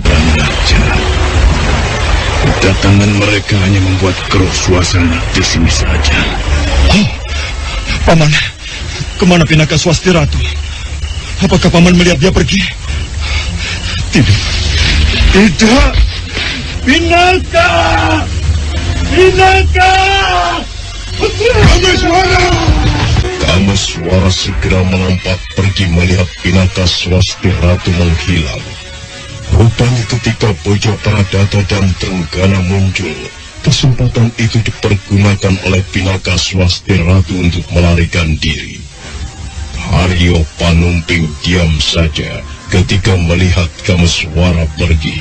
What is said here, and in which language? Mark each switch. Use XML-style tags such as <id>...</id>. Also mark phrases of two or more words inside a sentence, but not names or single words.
<id>Raja, kedatangan mereka hanya membuat keruh suasana di sini saja. Oh, Paman, kemana Pinaka Swasti Ratu? Apakah Paman melihat dia pergi? Tidak. Tidak, Pinaka! Pinaka! Kameswara! Kameswara segera melompat pergi melihat Pinaka Swasti Ratu menghilang. Rupanya ketika Bojo Pradata dan Trenggana muncul, kesempatan itu dipergunakan oleh Pinaka Swasti Ratu untuk melarikan diri. Haryo Panumping diam saja ketika melihat Kameswara pergi.</id>